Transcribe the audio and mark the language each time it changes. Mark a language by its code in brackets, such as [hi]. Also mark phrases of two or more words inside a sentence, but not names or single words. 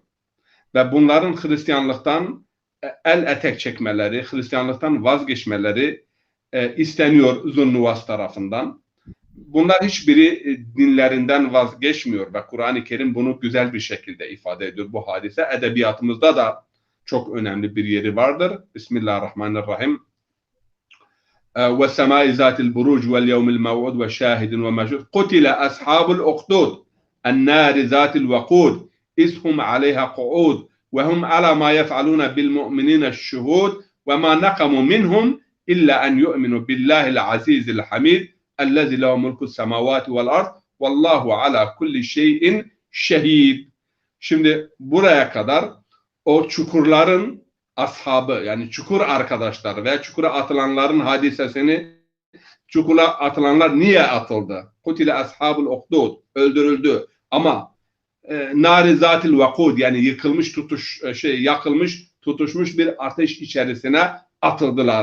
[tr] Ve bunların Hristiyanlıktan el etek çekmeleri, Hristiyanlıktan vazgeçmeleri isteniyor Zunnuvas tarafından. Bunlar hiçbiri dinlerinden vazgeçmiyor ve Kur'an-ı Kerim bunu güzel bir şekilde ifade ediyor. Bu hadise edebiyatımızda da çok önemli bir yeri vardır. [ar] Bismillahirrahmanirrahim. وَالسَّمَاءِ ذَاتِ الْبُرُوجِ وَالْيَوْمِ الْمَوْعُودِ وَشَاهِدٍ وَمَشْهُودٍ قُتِلَ أَصْحَابُ الْأُخْدُودِ النَّارِ ذَاتِ الْوَقُودِ إِذْ هُمْ عَلَيْهَا قُعُودٌ وَهُمْ عَلَى مَا يَفْعَلُونَ بِالْمُؤْمِنِينَ الشُّهُودُ وَمَا نَقَمُوا مِنْهُمْ إِلَّا أَنْ يُؤْمِنُوا بِاللَّهِ الْعَزِيزِ الْحَمِيدِ الَّذِي لَهُ مُلْكُ السَّمَاوَاتِ وَالْأَرْضِ وَاللّٰهُ عَلَى كُلِّ شَيْءٍ شَهِيدٌ. [tr] Şimdi buraya kadar o çukurların ashabı, yani çukur arkadaşlar ve çukura atılanların hadisesini, çukura atılanlar niye atıldı? [ar] قُتِلَ أَصْحَابُ الْأُخْدُودِ, [tr] öldürüldü. Ama [ar] النَّارِ ذَاتِ الْوَقُودِ, [tr] yani yıkılmış yakılmış tutuşmuş bir ateş içerisine atıldılar.